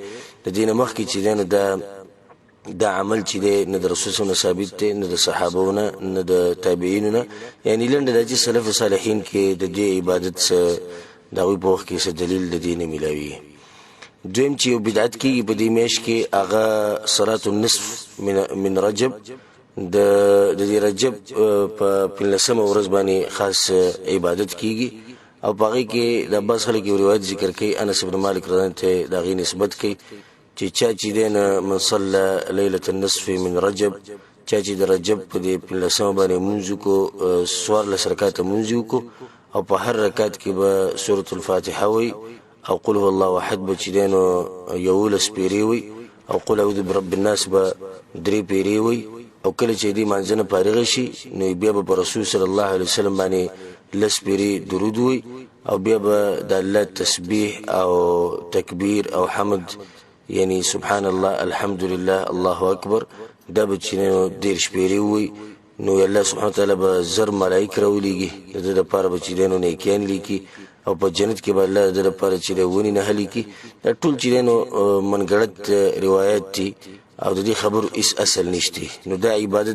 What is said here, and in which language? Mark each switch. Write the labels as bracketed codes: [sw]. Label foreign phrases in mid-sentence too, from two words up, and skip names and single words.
[ps] د دې نه مخکې چې دی نو دا عمل چې دی نه د رسول [ar] صلی الله علیه وسلم [ps] ثابت دی، نه د صحابو نه، نه د تابعینو نه، یعنې لنډه دا چې [ar] سلف صالحین [ps] کې د دې عبادت څه د هغوی په وخت کې څه دلیل د دې نه میلاوي. دویم چې یو بدعت کېږي په دې میاشت کې هغه [ar] صلات النصف من رجب، [ps] د دې رجب په 15مه ورځ باندې خاص عبادت کیږي او باقي کې د عباس خلک یو روایت ذکر کوي انس بن مالک [ar] رضی الله عنه [ps] دا غي نسبت کوي چې چا چې دین [ar] من صلى ليله النصف من رجب [ps] چا چې د رجب په دې 15مه باندې منځ کو 14 رکعات منځ کو او په هر رکعت کې به سوره الفاتحه وي او [ar] قل هو الله احد [ps] بچ دینو یولس پیری وي او [ar] قل اعوذ برب الناس [ps] به درې پیری وي او کله چې دې مانځنه فارغ شي نو بیا به رسول [ar] صلی الله علیه وسلم [ps] باندې لس پیری درود وي او بیا به د الله تسبیح او تکبیر او حمد یعنی [ar] سبحان الله الحمد لله الله اکبر [ps] دا به چې نو دیرش پیری وي نو [ar] الله سبحانه وتعالى [ps] به زر ملائک راولېږي د دې لپاره به چې دینو نیکیان لیکي او په جنت کې به الله د لپاره چې ونی نه لیکي دا ټول چې دینو منګړت روایت دي او د دې خبرو هیڅ اصل نشته نو دا عبادت